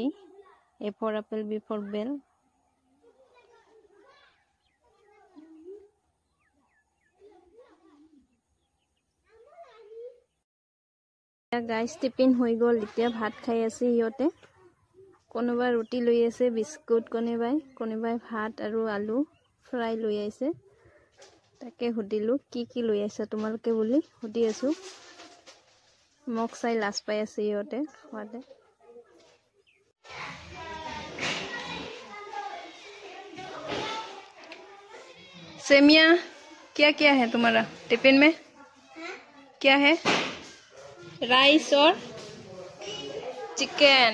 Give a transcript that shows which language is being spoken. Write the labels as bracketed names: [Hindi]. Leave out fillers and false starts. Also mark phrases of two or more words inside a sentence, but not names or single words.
[English] A for apple, B for bell। [Assamese] গাইজ টিফিন হৈ গ'ল, এতিয়া ভাত খাই আছে সিহঁতে। কোনোবাই ৰুটি লৈ আছে, বিস্কুট, কোনোবাই ভাত আৰু আলু ফ্ৰাই লৈ আহিছে। তাকে সুধিলো কি কি লৈ আহিছা তোমালোকে বুলি সুধি আছো। মোক চাই লাজ পাই আছে সিহঁতে খোৱাতে। [Hindi] सेमिया क्या क्या है तुम्हारा टिफिन में? क्या है? राइस और चिकन।